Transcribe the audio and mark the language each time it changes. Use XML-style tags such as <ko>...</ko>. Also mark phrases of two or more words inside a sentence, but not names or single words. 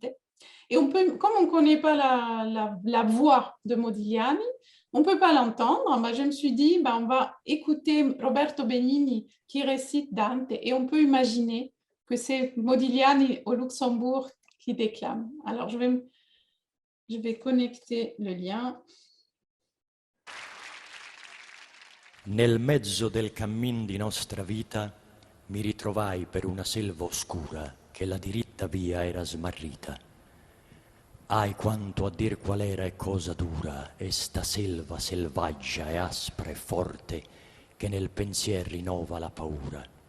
<fr>Et comme on ne connaît pas la voix de Modigliani, on ne peut pas l'entendre. Je me suis dit, on va écouter Roberto Benigni qui récite Dante et on peut imaginer que c'est Modigliani au Luxembourg qui déclame. Alors, je vais connecter le lien.</fr> <it>Nel mezzo del cammin di nostra vita mi ritrovai per una selva oscura che la diritta via era smarrita. Ai quanto a dir qual era e cosa dura e sta selva selvaggia e aspra e forte che nel pensier rinnova la paura.</it>